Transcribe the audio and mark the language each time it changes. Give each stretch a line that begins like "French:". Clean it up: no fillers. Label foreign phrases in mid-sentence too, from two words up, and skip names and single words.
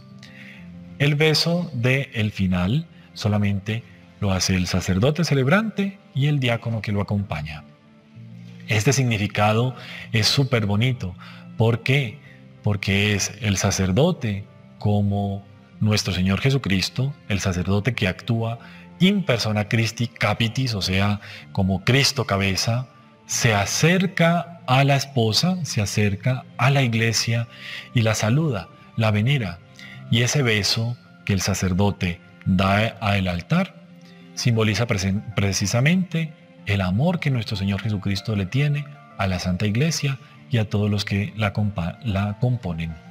Spanish: El beso del final solamente lo hace el sacerdote celebrante y el diácono que lo acompaña. Este significado es súper bonito. ¿Por qué? Porque es el sacerdote como nuestro Señor Jesucristo, el sacerdote que actúa
Latin: in persona Christi capitis,
Spanish: o sea, como Cristo cabeza, se acerca a la esposa, se acerca a la iglesia y la saluda, la venera. Y ese beso que el sacerdote da al altar simboliza precisamente el amor que nuestro Señor Jesucristo le tiene a la Santa Iglesia y a todos los que la componen.